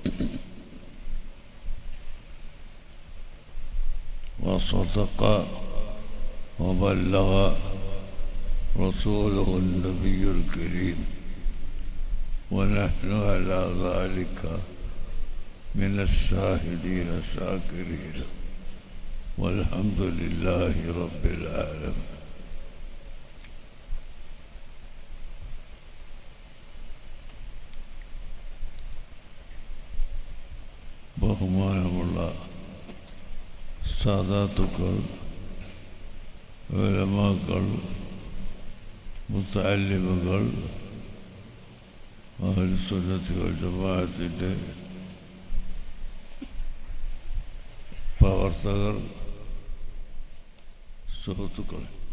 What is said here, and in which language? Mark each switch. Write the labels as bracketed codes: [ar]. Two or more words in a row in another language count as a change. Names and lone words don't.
[ar] وصدق وبلغ رسوله النبي الكريم ونحن على ذلك من الشاهدين الشاكرين والحمد لله رب العالمين. [ml] ബഹുമാനമുള്ള സാദാത്തുക്കൾ, ഉലമാക്കൾ, മുത്തഅല്ലിമുകൾ, അഹ്ലുസുന്നത്തി വൽ ജമാഅത്തിൻ്റെ പ്രവർത്തകർ, സുഹൃത്തുക്കളെ,